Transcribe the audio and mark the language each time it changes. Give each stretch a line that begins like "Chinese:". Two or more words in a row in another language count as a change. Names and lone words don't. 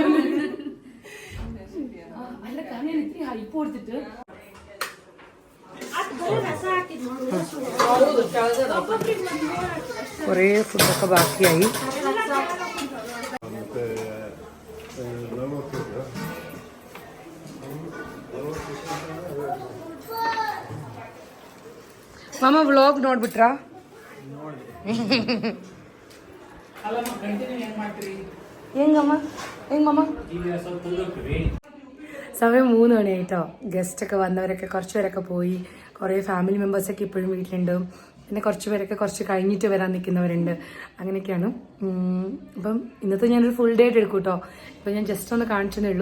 Malayalam: അല്ല, കാരണം ഇത്തിരി ഹൈപ്പ് കൊടുത്തിട്ട് കുറേ ഫുഡൊക്കെ ബാക്കിയായി.
Kannada: ಮಾಮ ವ್ಲಾಗ್ ನೋಡ್ಬಿಟ್ರಾ? ಹೆಂಗಮ್ಮ ಹೆಂಗಮ್ಮ?
Malayalam: സമയം 3 മണിയായിട്ടോ. ഗസ്റ്റൊക്കെ വന്നവരൊക്കെ കുറച്ച് പേരൊക്കെ പോയി. കുറേ ഫാമിലി മെമ്പേഴ്സൊക്കെ ഇപ്പോഴും വീട്ടിലുണ്ട്. പിന്നെ കുറച്ച് പേരൊക്കെ കുറച്ച് കഴിഞ്ഞിട്ട് വരാൻ നിൽക്കുന്നവരുണ്ട്. അങ്ങനെയൊക്കെയാണ്. അപ്പം ഇന്നത്തെ ഞാനൊരു
English: full day
Malayalam: ആയിട്ട് എടുക്കും കേട്ടോ. ഇപ്പം ഞാൻ ജസ്റ്റ് ഒന്ന് കാണിച്ചതേ ഉള്ളൂ.